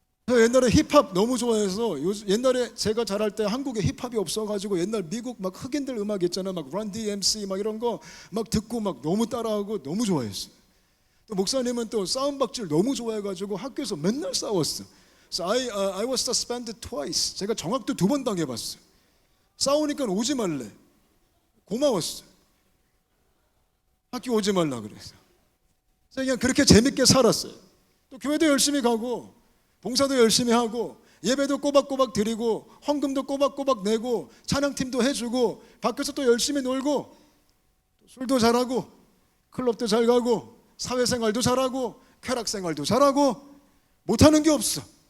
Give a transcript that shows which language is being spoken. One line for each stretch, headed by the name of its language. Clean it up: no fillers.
Korean: 옛날에 힙합 너무 좋아해서, 옛날에 제가 자랄 때 한국에 힙합이 없어가지고 옛날 미국 막 흑인들 음악 있잖아. 막 런 DMC 막 이런 거 막 듣고 막 너무 따라하고 너무 좋아했어. 또 목사님은 또 싸움박질 너무 좋아해가지고 학교에서 맨날 싸웠어.
English: So I was suspended twice.
Korean: 제가 정학도 2번 당해봤어. 싸우니까 오지 말래. 고마웠어. 학교 오지 말라 그래서. 그냥 그렇게 재밌게 살았어요. 또 교회도 열심히 가고 봉사도 열심히 하고 예배도 꼬박꼬박 드리고 헌금도 꼬박꼬박 내고 찬양팀도 해주고 밖에서 또 열심히 놀고 술도 잘하고 클럽도 잘 가고 사회생활도 잘하고 쾌락생활도 잘하고 못하는 게 없어.